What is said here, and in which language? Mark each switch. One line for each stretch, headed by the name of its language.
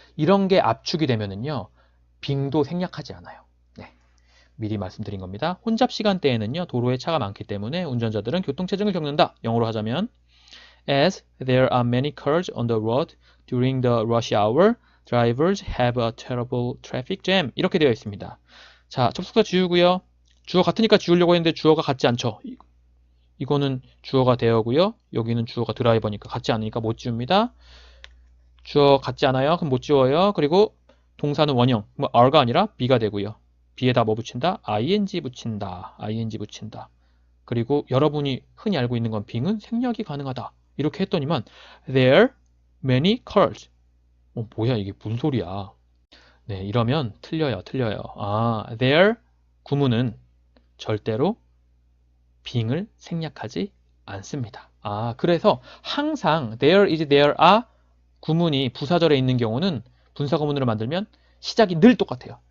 Korean: 이런 게 압축이 되면은요. being도 생략하지 않아요. 네. 미리 말씀드린 겁니다. 혼잡 시간대에는요. 도로에 차가 많기 때문에 운전자들은 교통체증을 겪는다. 영어로 하자면
English: As there are many cars on the road during the rush hour, drivers have a terrible traffic jam.
Korean: 이렇게 되어 있습니다. 자, 접속사 지우고요. 주어 같으니까 지우려고 했는데 주어가 같지 않죠. 이거는 주어가 되어고요. 여기는 주어가 드라이버니까 같지 않으니까 못 지웁니다. 주어 같지 않아요. 그럼 못 지워요. 그리고 동사는 원형, 뭐 are가 아니라 be가 되고요. be에다 뭐 붙인다? ing 붙인다. ing 붙인다. 그리고 여러분이 흔히 알고 있는 건 being은 생략이 가능하다. 이렇게 했더니만
English: there many cars.
Korean: 뭐야 이게 무슨 소리야. 네, 이러면 틀려요. there 구문은 절대로 being을 생략하지 않습니다. 그래서 항상 there is, there are 구문이 부사절에 있는 경우는 분사구문으로 만들면 시작이 늘 똑같아요.